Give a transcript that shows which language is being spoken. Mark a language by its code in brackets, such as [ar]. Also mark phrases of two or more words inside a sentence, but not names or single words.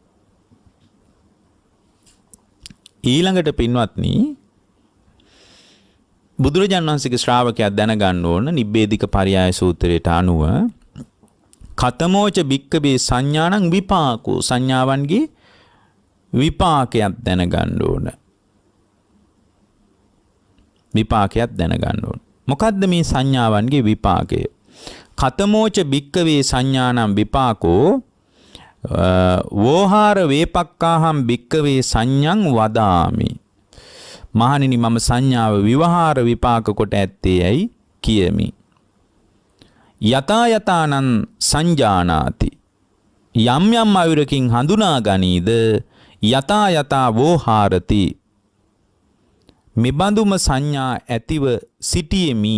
[si] ඊළඟට පින්වත්නි බුදුරජාණන් වහන්සේගේ ශ්‍රාවකයා දැනගන්න ඕන නිබ්බේධික පරියාය සූත්‍රයට අනුව [pi] කතමෝච භික්කවේ සංඥානං විපාකෝ [si] සංඥාවන්ගේ විපාකයක් දැනගන්න ඕන. විපාකයක් දැනගන්න ඕන. මොකද්ද මේ සංඥාවන්ගේ විපාකය? [pi] කතමෝච භික්කවේ සංඥානම් විපාකෝ වෝහාර වේපක්කාහම් භික්කවේ සංඥං වදාමි. [si] මහණෙනි මම සංඥාව විවහාර විපාක කොට ඇත්තේ යයි කියමි. [pi] යතා යතානං සංජානාති [si] යම් යම් අයුරකින් හඳුනා ගනීද [pi] යතා යතා වෝහාරති [si] මෙබඳුම සංඥා ඇතිව සිටියෙමි.